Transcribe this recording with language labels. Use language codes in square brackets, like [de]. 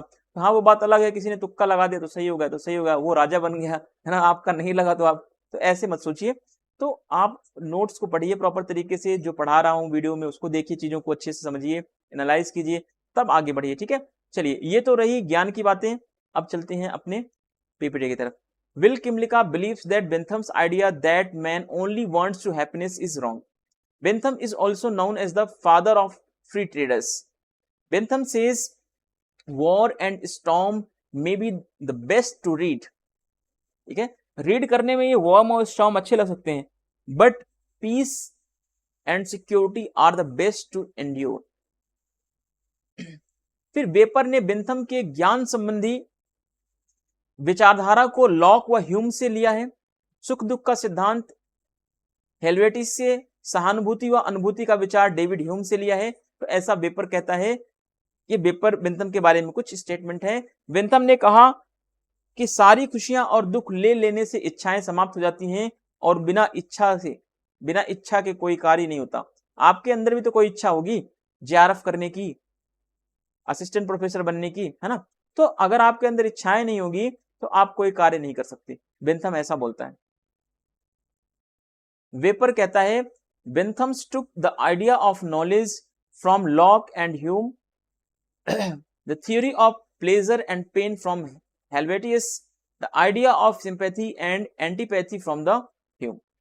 [hi] तो हाँ, वो बात अलग है, किसी ने तुक्का लगा दिया तो सही हो गया, तो सही हो गया, वो राजा बन गया, है ना? आपका नहीं लगा तो आप, तो ऐसे मत सोचिए। तो आप नोट्स को पढ़िए प्रॉपर तरीके से, जो पढ़ा रहा हूँ वीडियो में उसको देखिए, चीजों को अच्छे से समझिए, एनालाइज कीजिए, तब आगे बढ़िए। ठीक है, चलिए ये तो रही ज्ञान की बातें। अब चलते हैं अपने पीपीटी की तरफ। [en] Will Kymlicka believes that Bentham's idea that man only wants to happiness is wrong. Bentham is also known as the father of free traders. Bentham says war and storm may be the best to read. [hi] ठीक है, read करने में ये warm और storm अच्छे लग सकते हैं, [en] But peace and security are the best to endure. [hi] फिर वेपर ने बेंथम के ज्ञान संबंधी विचारधारा को लॉक व ह्यूम से लिया है। सुख दुख का सिद्धांत हेल्वेटिस से, सहानुभूति व अनुभूति का विचार डेविड ह्यूम से लिया है। तो ऐसा वेपर कहता है। ये वेपर बेंथम के बारे में कुछ स्टेटमेंट है। बेंथम ने कहा कि सारी खुशियां और दुख ले लेने से इच्छाएं समाप्त हो जाती हैं और बिना इच्छा के कोई कार्य नहीं होता। आपके अंदर भी तो कोई इच्छा होगी जेआरएफ करने की, असिस्टेंट प्रोफेसर बनने की, है ना। तो अगर आपके अंदर इच्छाएं नहीं होगी तो आप कोई कार्य नहीं कर सकते। बेंथम ऐसा बोलता है। वेपर कहता है [en] Bentham took the idea of knowledge from Locke and Hume, the theory of pleasure and pain from Helvetius, the idea of sympathy and antipathy from the Hume.